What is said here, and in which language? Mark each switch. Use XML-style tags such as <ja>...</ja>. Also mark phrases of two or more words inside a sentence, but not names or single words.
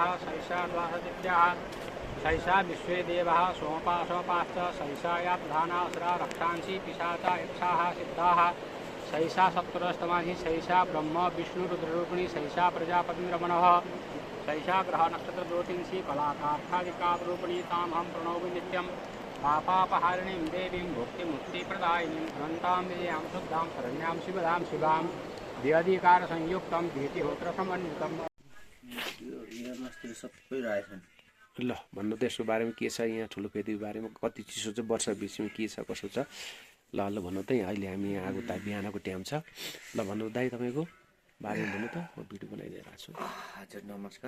<sa>सैषा द्वादशदित्याः सैषा विश्वे देवाः सोमपाश्च सैषा या प्रधानासुरा रक्षांसि पिशाचा यक्षाः सिद्धाः सैषा सप्तरस्तमाहि सैषा ब्रह्म विष्णुरुद्ररूपिणी सैषा प्रजापतिरमणः सैषा ग्रह नक्षत्र ज्योतिंसि कलाकार्थादिकारूपिणी तामहं प्रणौमि नित्यं पापापहारिणीं देवीं भुक्तिमुक्तिप्रदायिनीं अनन्तां विजयां शुद्धां शरण्यां शिवदां शिवां द्व्यधिकारसंयुक्तं भीतिहोत्रसमन्वितं</sa> <ne>सबै रहेछन् ल भन्नु त यसको बारेमा के छ यहाँ ठुलो फेदीको बारेमा कति चिसो छ वर्षा बिचमा के छ कसो छ ल भन्नु त अहिले हामी यहाँ आगो त बिहानको टाइम छ ल भन्नु दाइ तपाईँको बारेमा भन्नु त म भिडियो बनाइदिइरहेको छु हजुर नमस्कार</ne>